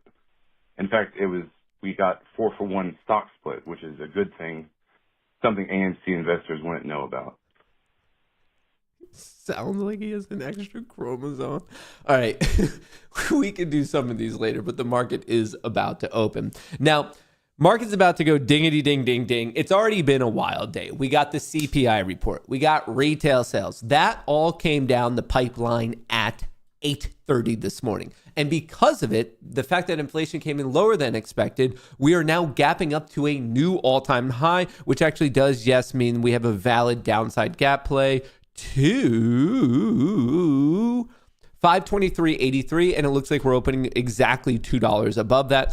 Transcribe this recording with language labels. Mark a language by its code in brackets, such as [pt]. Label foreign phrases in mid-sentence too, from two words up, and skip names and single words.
[en] In fact, we got 4-for-1 stock split, which is a good thing, something AMC investors wouldn't know about. Sounds like he has an extra chromosome. All right, we can do some of these later, but the market is about to open. Now, market's about to go dingity ding ding ding. It's already been a wild day. We got the CPI report. We got retail sales. That all came down the pipeline at 8:30 this morning. And because of it, the fact that inflation came in lower than expected, we are now gapping up to a new all-time high, which actually does, yes, mean we have a valid downside gap play to 523.83, and it looks like we're opening exactly $2 above that.